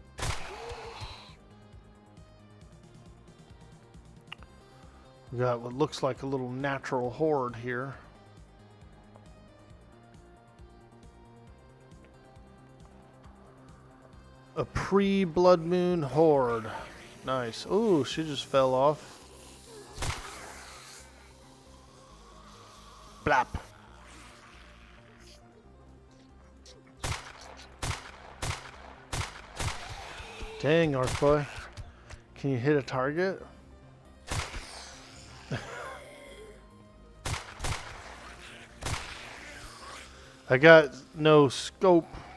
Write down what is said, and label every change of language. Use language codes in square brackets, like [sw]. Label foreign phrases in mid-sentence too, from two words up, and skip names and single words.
[en] We got what looks like a little natural horde here. A pre-blood moon horde. Nice. Ooh, she just fell off. Blap. Dang, Orkboy. Can you hit a target? I got no scope.